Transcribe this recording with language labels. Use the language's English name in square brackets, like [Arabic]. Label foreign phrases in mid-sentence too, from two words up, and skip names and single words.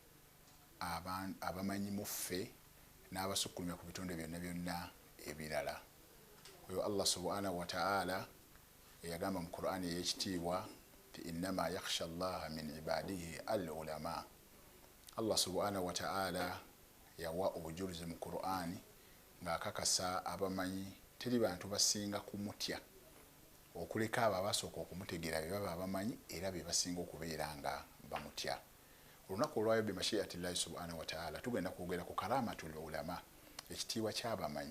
[Ganda] abamanyi muffe n'abasukkulumya ku bitonde byonna byonna ebirala. Oyo [Arabic] الله سبحانه وتعالى [Ganda] eyagamba mu Qur'ani ey'ekitiibwa ti [Arabic] إنما يخشى الله من عباده العلماء. الله سبحانه وتعالى [Ganda] yawa obujulizi mu Qur'ani ng'akakasa abamanyi teri bantu basinga kumutya okuleka abo abasooka okumutegeera bye baba abamanyi era be basinga okubeera nga bamutya. Olunaku olwayo [Arabic] بمشيئة الله سبحانه وتعالى [Ganda] tugenda kwogera ku [Arabic] كرامة العلماء, [Ganda] ekitiibwa ky'abamanyi.